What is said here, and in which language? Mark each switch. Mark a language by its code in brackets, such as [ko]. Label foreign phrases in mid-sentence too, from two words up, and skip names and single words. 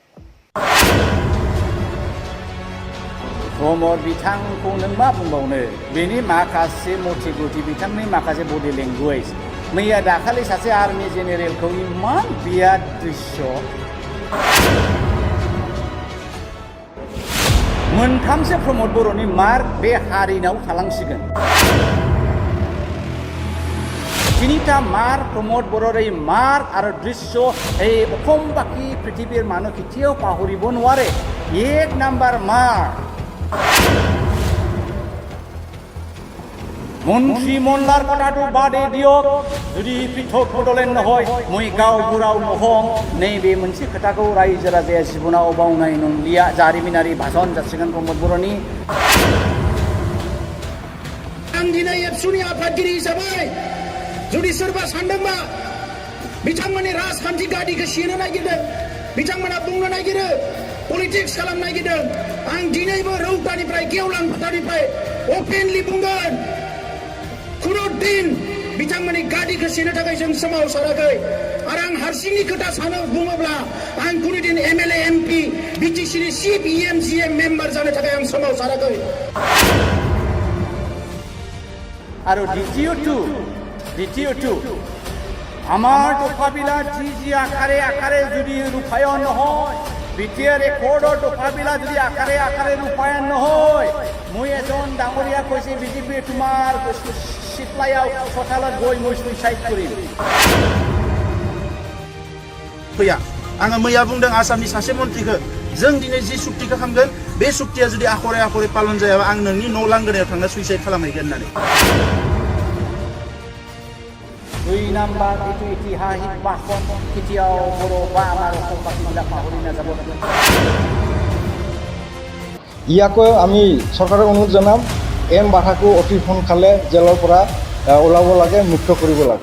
[brx] प्रमद बिथांखौ नों मा बुंबावनो बेनि माखासे मटिभिटि बिथांनि माखासे बडि लेंगुवेज मैया दाखालि सासे आर्मि जेनेरेलखौ इमान बिराद दृश्य मोनथामसो प्रमद बर'नि मार्क बे हारिनाव थालांसिगोन [as] তিনিটা মাৰ প্ৰমোদ বড়োৰ এই মাৰ আৰু দৃশ্য এই অসমবাসী পৃথিৱীৰ মানুহ কেতিয়াও পাহৰিব নোৱাৰে এক নাম্বাৰ মাৰ মন্ত্ৰীমণ্ডলৰ কথাটো বাদে দিয়ক যদি পৃথক বডলেণ্ড নহয় মই গাঁওবুঢ়াও নহওঁ [brx] नैबे मोनसे खोथाखौ रायजो राजाया जिबनाव बावनाय नंलिया जारिमिनारि भाषण जासिगोन प्रमोद बर'नि आं दिनै एबसुनि आफादगिरि हिसाबै जुदि सोरबा सानदोंबा बिथांमोननि राजखान्थि गादिखौ सेनो नागिरदों बिथांमोना बुंनो नागिरो पलिटिक्स खालामनो नागिरदों आं दिनैबो रौतानिफ्राय गेवलां फोथारनिफ्राय अपेनलि बुंगोन खुनु दिन बिथांमोननि गादिखौ सेनो थाखाय जों सोमावसाराखै आरो आं हारसिंनि खोथा सानो बुङोब्ला आं कुनु दिन MLA MP BTCनि चिफ EMGM मेम्बार जानो थाखाय आं सोमावसाराखै [as] আৰু দ্বিতীয়টো আমাৰ দফাবিলাক যি আকাৰে আকাৰে যদি ৰূপায়ণ নহয় বিটিআৰ ৰেকৰ্ডৰ দফাবিলাক যদি আকাৰে আকাৰে ৰূপায়ণ নহয় মই এজন ডাঙৰীয়া কৈছে বিজেপি তোমাৰ চিটলায়াও চোতালত গৈ মই সুইচাইড কৰিম [brx] फैया आङो मैया बुंदों आसामनि सासे मन्थ्रिखौ जों दिनै जि सुक्तिखौ खालामगोन बे सुक्तिया जुदि आखरे आखरे पालन जायाबा आं नोंनि न' लांगोनायाव थांना सुइसाइड खालामहैगोन होननानै [as] 2 নাম্বাৰ এইটো ঐতিহাসিক ভাষণ কেতিয়াও বড়ো বা আমাৰ অসমবাসীবিলাক পাহৰি নাযাব ইয়াকো আমি চৰকাৰক অনুৰোধ জনাম এম বাধাকো অতি সোনকালে জেলৰ পৰা ওলাব লাগে, মুক্ত কৰিব লাগে।